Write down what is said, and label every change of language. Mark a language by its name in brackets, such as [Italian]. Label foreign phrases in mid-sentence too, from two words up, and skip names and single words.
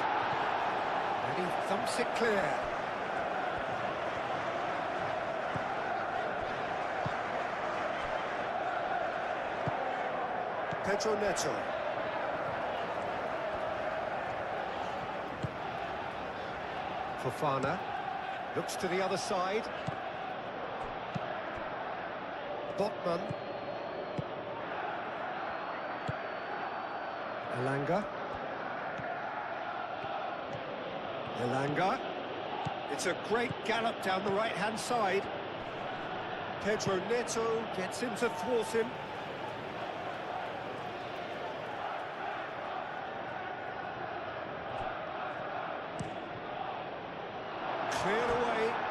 [English] And he thumps it clear. Pedro Neto. Fofana looks to the other side. Botman. Elanga. Elanga. It's a great gallop down the right-hand side. Pedro Neto gets him to thwart him. Cleared away.